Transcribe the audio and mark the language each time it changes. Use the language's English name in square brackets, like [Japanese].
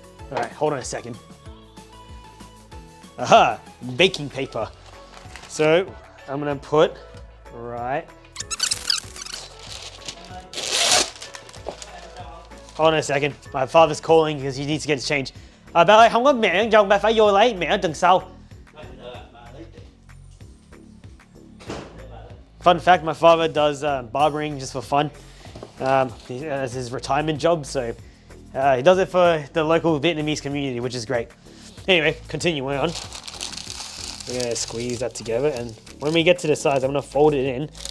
[English] All right, hold on a second. Aha, baking paper. So I'm going to put right. Hold on a second. My father's calling because he needs to get his change. [Vietnamese] Bà ơi, không có mẹ chồng, bà phải vô lấy, mẹ ở tầng sau. [English] Fun fact, my father does barbering just for fun. As his retirement job, so he does it for the local Vietnamese community, which is great. Anyway, continuing on. We're gonna squeeze that together, and when we get to the sides, I'm gonna fold it in.